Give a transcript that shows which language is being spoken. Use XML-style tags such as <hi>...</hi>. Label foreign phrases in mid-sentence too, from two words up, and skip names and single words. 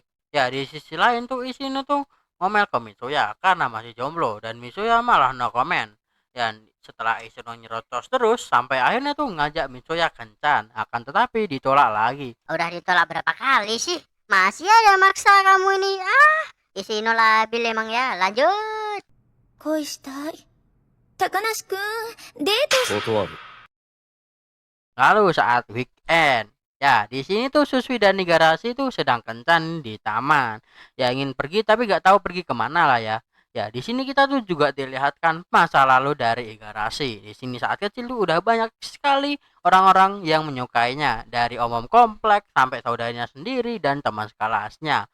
<id>Ya, di sisi lain tuh Ishino tuh ngomel ke Mitsuya karena masih jomblo dan Mitsuya malah</id> <en>no comment.</en> <id>Dan setelah Ishino nyerocos terus sampai akhirnya tuh ngajak Mitsuya kencan, akan tetapi ditolak lagi. Udah ditolak berapa kali sih? Masih ada maksa kamu ini. Ishino labil emang ya. Lanjut.</id> <ja>恋したい。高梨くん、デート断る。</ja> <id>Lalu saat weekend, ya di sini tuh Susui dan Igarashi tuh sedang kencan di taman. Ya ingin pergi tapi gak tahu pergi kemana lah ya. Ya di sini kita tuh juga dilihatkan masa lalu dari Igarashi. Di sini saat kecil tuh udah banyak sekali orang-orang yang menyukainya, dari om-om komplek sampai saudaranya sendiri dan teman sekelasnya.</id>